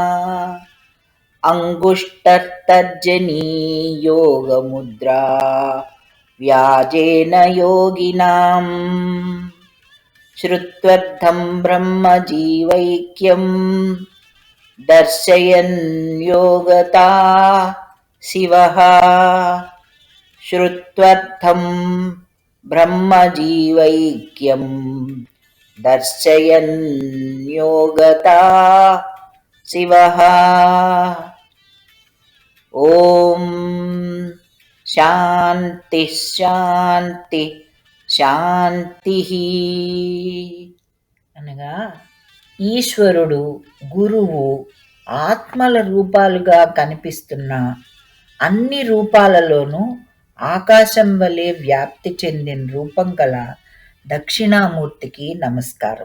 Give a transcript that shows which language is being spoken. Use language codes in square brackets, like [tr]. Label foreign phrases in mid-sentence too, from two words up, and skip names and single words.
[sa] अङ्गुष्ठतर्जनीयोगमुद्रा व्याजेन योगिनाम् श्रुत्वर्थं ब्रह्मजीवैक्यं दर्शयन् योगता शिवः। श्रुत्वर्थं ब्रह्मजीवैक्यं दर्शयन् योगता शिवः। ఓం శాంతి శాంతి శాంతి. [te] అనగా ఈశ్వరుడు, గురువు ఆత్మల రూపాలుగా కనిపిస్తున్న అన్ని రూపాలలోనూ ఆకాశం వలె వ్యాప్తి చెందిన రూపం గల దక్షిణామూర్తికి నమస్కారం.